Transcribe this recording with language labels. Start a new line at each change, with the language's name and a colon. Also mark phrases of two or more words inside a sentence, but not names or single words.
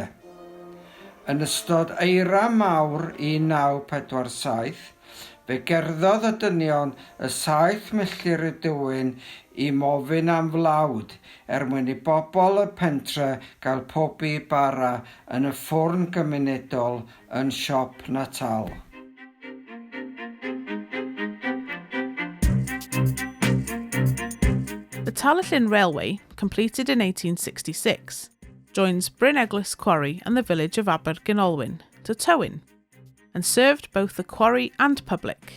Welsh: Yn ystod eira mawr 1947, fe gerddodd y dynion y 7 milltir y Dywyn I mofyn am flawd mwyn I bobl y pentre gael pobi bara yn y ffwrn gymunedol yn siop Natal.
English: The Talyllyn Railway, completed in 1866, joins Bryneglwys Quarry and the village of Abergynolwyn to Tywyn, and served both the quarry and public.